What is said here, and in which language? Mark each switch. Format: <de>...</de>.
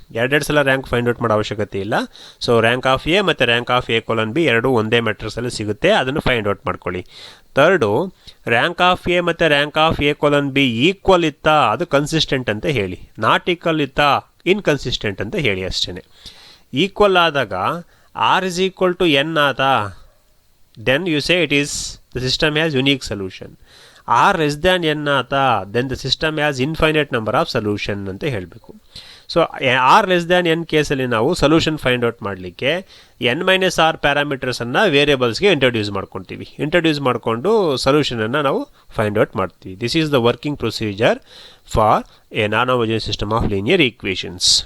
<kn>2 ಸಲ rank find out ಮಾಡೋ ಅವಶ್ಯಕತೆ ಇಲ್ಲ. ಸೊ ರ್ಯಾಂಕ್ ಆಫ್ ಎ ಮತ್ತು rank of A colon B ಎರಡೂ ಒಂದೇ ಮ್ಯಾಟ್ರಿಕ್ಸಲ್ಲಿ ಸಿಗುತ್ತೆ, ಅದನ್ನು ಫೈಂಡ್ ಔಟ್ ಮಾಡ್ಕೊಳ್ಳಿ. ಥರ್ಡು, ರ್ಯಾಂಕ್ ಆಫ್ ಎ ಮತ್ತು rank of A colon B equal ಇತ್ತಾ ಅದು ಕನ್ಸಿಸ್ಟೆಂಟ್ ಅಂತ ಹೇಳಿ, ನಾಟ್ ಈಕ್ವಲ್ ಇತ್ತಾ ಇನ್ಕನ್ಸಿಸ್ಟೆಂಟ್ ಅಂತ ಹೇಳಿ ಅಷ್ಟೇ. ಈಕ್ವಲ್ ಆದಾಗ</kn> <en>R is equal to N ಆತಾ, then you say it is the system has unique solution. R less than N ಆತಾ, then the system has infinite number of solution</en> <kn>ಅಂತ ಹೇಳಬೇಕು. So R less than N ಕೇಸಲ್ಲಿ ನಾವು solution find out ಮಾಡಲಿಕ್ಕೆ N-R ಪ್ಯಾರಾಮೀಟರ್ಸನ್ನು ವೇರಿಯಬಲ್ಸ್ಗೆ introduce ಮಾಡಿಕೊಂಡು ಸೊಲ್ಯೂಷನನ್ನು ನಾವು find out ಮಾಡ್ತೀವಿ.</kn> <en>This is the working procedure for a non homogeneous system of linear equations.</en>